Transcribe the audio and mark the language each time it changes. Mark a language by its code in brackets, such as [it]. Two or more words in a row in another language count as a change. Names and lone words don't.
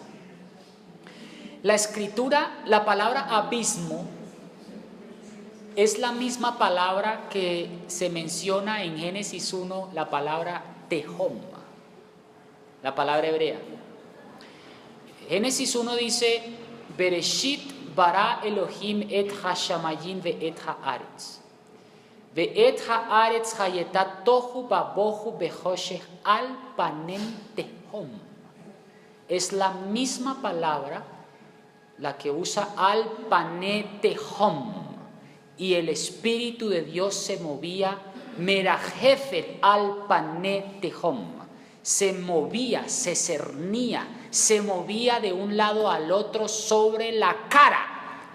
[es] La escritura, la palabra abismo, es la misma palabra que se menciona en Génesis 1, la palabra Tehom, la palabra hebrea. Génesis 1 dice: [he] בראשית ברא אלהים את השמים ואת הארץ. ואת הארץ היתה תהו ובהו בחושך על פני תהום. [es] es la misma palabra la que usa [he] על פני תהום, [es] y el Espíritu de Dios se movía, [he] מרחפת על פני תהום, [es] se movía, se cernía, se movía de un lado al otro sobre la cara.